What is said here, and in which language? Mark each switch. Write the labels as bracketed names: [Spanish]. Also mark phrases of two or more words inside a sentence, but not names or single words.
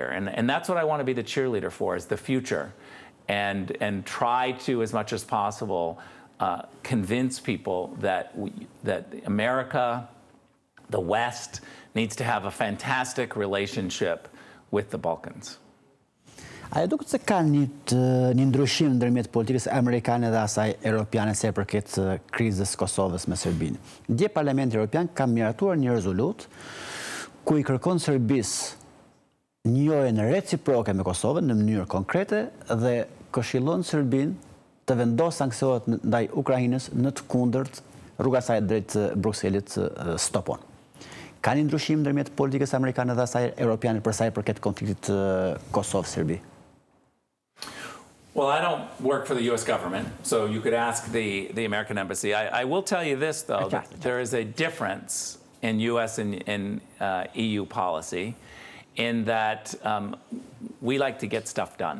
[English] And that's what I want to be the cheerleader for, is the future, and try to, as much as possible, convince people that America, the West, needs to have a fantastic relationship with the Balkans. [Albanian] A e duket se ka një ndryshim ndërmjet politikës amerikane dhe asaj europiane sa i përket krizës Kosovës me Serbinë. Dje Parlamenti Evropian ka miratuar një rezolutë ku i kërkon Serbisë njëjën reciproke me Kosovën në mënyrë konkrete dhe këshillon Serbinë të vendosë sanksionet ndaj Ukrainës, në të kundërt rruga saj drejt Brukselit stopon. Ka një ndryshim ndërmjet politikës amerikane dhe asaj europiane për sa i përket konfliktit Kosovë-Serbi? [English] Well, I don't work for the U.S. government, so you could ask the American embassy. I will tell you this, though, that there is a difference in U.S. and EU policy in that we like to get stuff done.